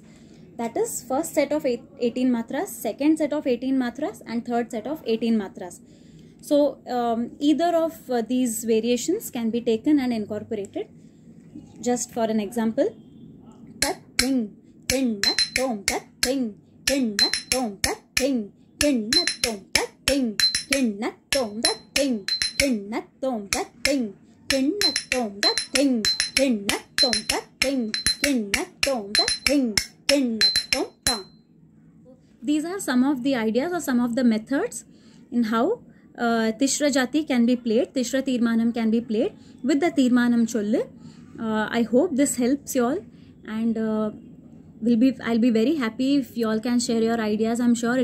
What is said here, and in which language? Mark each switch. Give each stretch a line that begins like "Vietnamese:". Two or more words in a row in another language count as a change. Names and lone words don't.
English: That is first set of 18 matras, second set of 18 matras and third set of 18 matras. So either of these variations can be taken and incorporated. Just for an example, tat thing, tin nat tom, tat thing, tin nat tom, tat thing, tin nat tom, tat thing, tin nat tom, tat thing, tin nat tom, tat thing, tin nat tom, tat thing, tin nat tom, tat thing, tin nat tom, tat thing, tin nat tom tam. These are some of the ideas or some of the methods in how Tishra Jati can be played, Tishra Tirmanam can be played with the Tirmanam Cholle. I hope this helps you all, and I'll be very happy if you all can share your ideas.